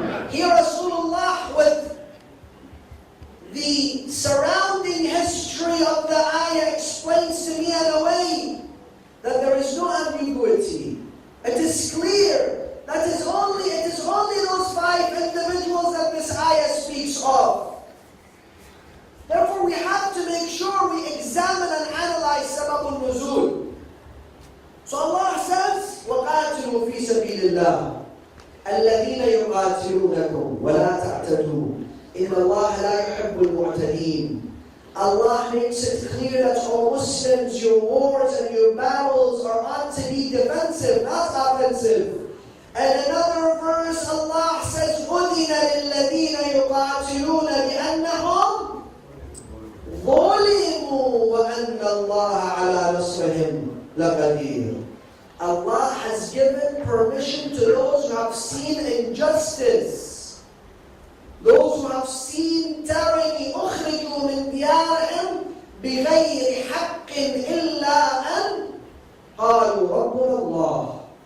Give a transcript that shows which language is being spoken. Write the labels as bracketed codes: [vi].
[en] Here Rasulullah, with the surrounding history of the ayah, explains to me in a way that there is no ambiguity. It is clear that it is only those 5 individuals that this ayah speaks of. Therefore, we have to make sure we examine and analyze sababun nuzul. [ar] So Allah says, وَقَاتِلُوا فِي سَبِيلِ اللَّهِ الَّذِينَ يُقَاتِلُونَكُمْ وَلَا تَعْتَدُوا إِنَّ اللَّهَ لَا يُحِبُّ الْمُعْتَدِينَ. [en] Allah makes it clear that all Muslims, your wars and your battles are ought to be defensive, not offensive. [ar] And another verse, Allah says, أُذِنَ لِلَّذِينَ يُقَاتِلُونَ بِأَنَّهُمْ ظُلِمُوا وَأَنَّ اللَّهَ عَلَى نَصْرِهِمْ لَقَدِيرٌ. [en] Allah has given permission to those who have seen injustice, those who have seen tyranny, أُخْرِجُوا مِنْ دِيَارِهِمْ بِغَيْرِ حَقٍّ إِلَّا أَنْ [ar] قالوا ربنا الله.